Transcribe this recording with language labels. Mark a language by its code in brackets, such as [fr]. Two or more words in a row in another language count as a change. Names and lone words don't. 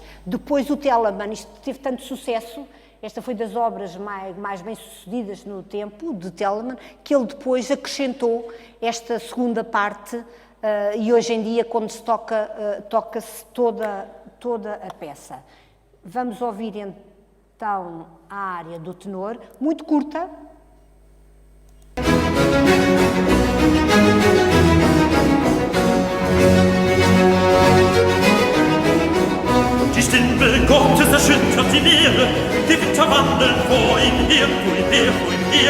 [pt] Depois o Telemann, isto teve tanto sucesso, esta foi das obras mais bem-sucedidas no tempo de Telemann, que ele depois acrescentou esta segunda parte e hoje em dia, quando se toca-se toda a peça. Vamos ouvir então a área do tenor, muito curta. [de] Die Stimme Gottes erschüttert die Meere, die Winter wandeln vor ihm her, vor ihm her, vor ihm her.